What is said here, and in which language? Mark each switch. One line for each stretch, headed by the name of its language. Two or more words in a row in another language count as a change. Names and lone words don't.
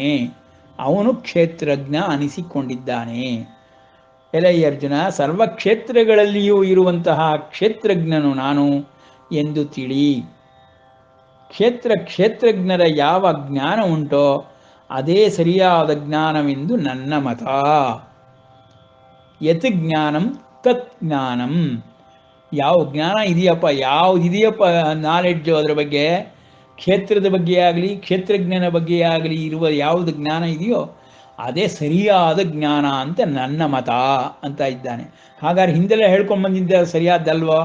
Kannada: ಅವನು ಕ್ಷೇತ್ರಜ್ಞ ಅನಿಸಿಕೊಂಡಿದ್ದಾನೆ. ಎಲೈ ಅರ್ಜುನ, ಸರ್ವಕ್ಷೇತ್ರಗಳಲ್ಲಿಯೂ ಇರುವಂತಹ ಕ್ಷೇತ್ರಜ್ಞನು ನಾನು ಎಂದು ತಿಳಿ. ಕ್ಷೇತ್ರಜ್ಞರ ಯಾವ ಜ್ಞಾನ ಉಂಟೋ ಅದೇ ಸರಿಯಾದ ಜ್ಞಾನವೆಂದು ನನ್ನ ಮತ.
Sanskrit: ಯತ್ ಜ್ಞಾನಂ ತತ್ ಜ್ಞಾನಂ.
Kannada: ಯಾವ ಜ್ಞಾನ ಇದೆಯಪ್ಪ, ಯಾವುದಿದೆಯಪ್ಪ ನಾಲೆಡ್ಜು ಅದರ ಬಗ್ಗೆ, ಕ್ಷೇತ್ರದ ಬಗ್ಗೆ ಆಗಲಿ ಕ್ಷೇತ್ರಜ್ಞನ ಬಗ್ಗೆ ಆಗಲಿ ಇರುವ ಯಾವುದು ಜ್ಞಾನ ಇದೆಯೋ ಅದೇ ಸರಿಯಾದ ಜ್ಞಾನ ಅಂತ ನನ್ನ ಮತ ಅಂತ ಇದ್ದಾನೆ. ಹಾಗಾದ್ರೆ ಹಿಂದೆಲ್ಲ ಹೇಳ್ಕೊಂಡು ಬಂದಿದ್ದ ಸರಿಯಾದ್ದಲ್ವೋ?